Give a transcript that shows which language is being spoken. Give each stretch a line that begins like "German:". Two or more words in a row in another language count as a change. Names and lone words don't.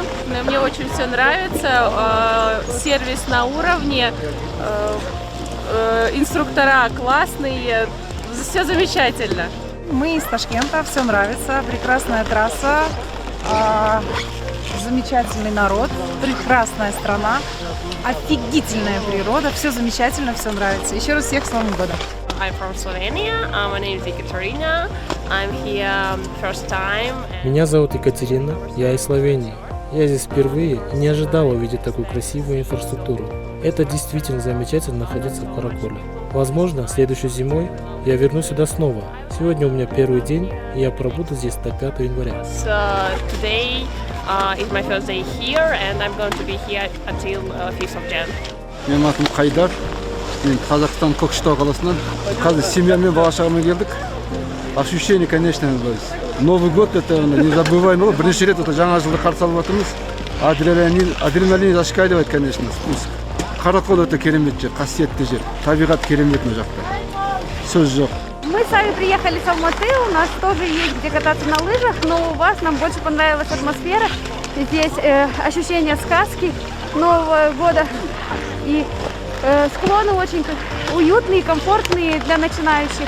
Russian: Мне очень все нравится, сервис на уровне, инструктора классные, все замечательно. Мы из Ташкента, все нравится, прекрасная трасса, замечательный народ, прекрасная страна, офигительная природа, все замечательно, все нравится. Еще раз всех с Новым годом!
English: I'm from Slovenia. My name is Ekaterina. I'm here first time.
Russian: Меня зовут Екатерина, я из Словении. Я здесь впервые и не ожидала увидеть такую красивую инфраструктуру. Это действительно замечательно находиться в Караколе. Возможно, следующей зимой я вернусь сюда снова. Сегодня у меня первый день, и я пробуду здесь до 5 января.
English: Today is my first day here, and I'm going to be here until 5th of Jan.
Kazakh: Менің атым Қайдар. Мен Қазақстан Көкшетау қаласынан. Қазір семьямен бала-шағамен келдік.
Russian: Ощущение, конечно, Новый год это незабываемый.
Kazakh: Бірнеше рет жаңа жылды қарсы алып жатырмыз.
Russian: Адреналин зашкаливает, конечно, спуск.
Kazakh: Каракол это керемет жер, қасиетті жер. Табиғат керемет мына жақта. Сөз жоқ.
Russian: Мы сами приехали с Алматы, у нас тоже есть где кататься на лыжах, но у вас нам больше понравилась атмосфера. Здесь ощущение сказки Нового года и склоны очень уютные, комфортные для начинающих.